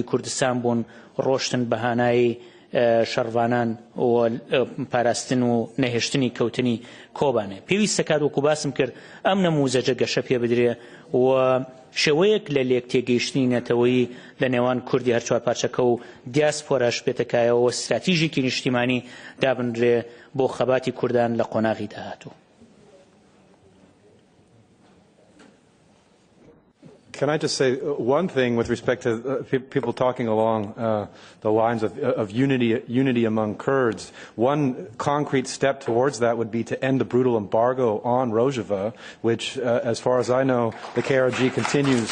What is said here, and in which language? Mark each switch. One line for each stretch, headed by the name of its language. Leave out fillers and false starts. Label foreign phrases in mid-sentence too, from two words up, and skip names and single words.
Central Kurdish: کوردستان بوون ڕۆشتن بە هانایی شەڕوانان و پاراستن و نەهێشتنی کەوتنی کۆبانێ پێویستە کات وەکو باسم کرد ئەم نەموزەجە گەشە پێ بدرێ و شێوەیەک لە لێک تێگەیشتنی نەتەوەیی لە نێوان کوردی هەر چوار پارچەکە و دیاسپۆراش بێتەکایەوە و استراتیژێکی نیشتیمانی دابنرێ بۆ خەباتی کوردان لە قۆناغی داهاتوو.
English: Can I just say one thing with respect to people talking along the lines of unity among Kurds? One concrete step towards that would be to end the brutal embargo on Rojava, which, as far as I know, the KRG continues.